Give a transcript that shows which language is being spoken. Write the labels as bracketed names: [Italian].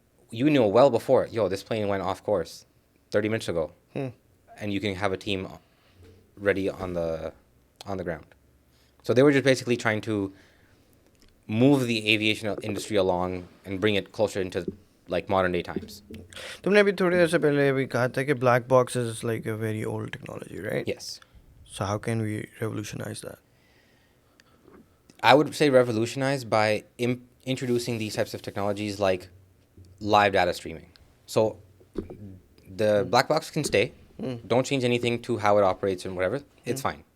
[English] You know well before, this plane went off course 30 minutes ago. And you can have a team ready on the ground. So they were just basically trying to move the aviation industry along and bring it closer into like modern day times. [Hindi] तुमने अभी थोड़ी देर से पहले अभी कहा था कि [English] black box is like a very old technology, right? Yes. So how can we revolutionize that? I would say revolutionize by introducing these types of technologies like live data streaming. So the black box can stay. Don't change anything to how it operates and whatever. It's fine.